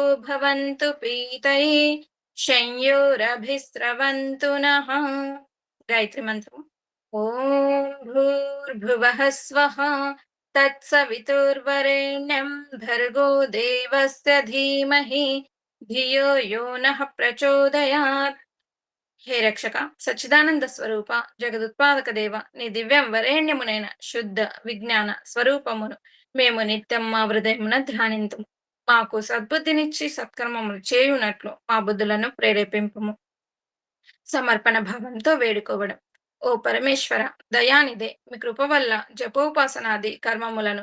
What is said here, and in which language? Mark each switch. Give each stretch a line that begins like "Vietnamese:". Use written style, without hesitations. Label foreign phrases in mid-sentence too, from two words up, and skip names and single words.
Sanskrit: भवन्तु पीतये शंयोरभिस्रवन्तु नः गायत्री मन्त्रम् ॐ भूर्भुवः स्वः तत्सवितुर्वरेण्यं भर्गो देवस्य धीमहि धियो यो नः प्रचोदयात्
Telugu: హే రక్షక సచ్చిదానంద స్వరూప జగదుత్పాదక దేవ నీ दिव्యం వరేణ్యమునైన శుద్ధ విజ్ఞాన స్వరూపమును మేము నిత్యం మా హృదయమున ధ్యానింతుము మాకు సద్బుద్ధినిచ్చి సత్కర్మములు చేయునట్లు మా బుద్ధులను ప్రేరేపింపుము సమర్పణ భావంతో వేడుకోవడం ఓ పరమేశ్వర దయానిదే మీ కృప వల్ల జపోపాసనాది కర్మములను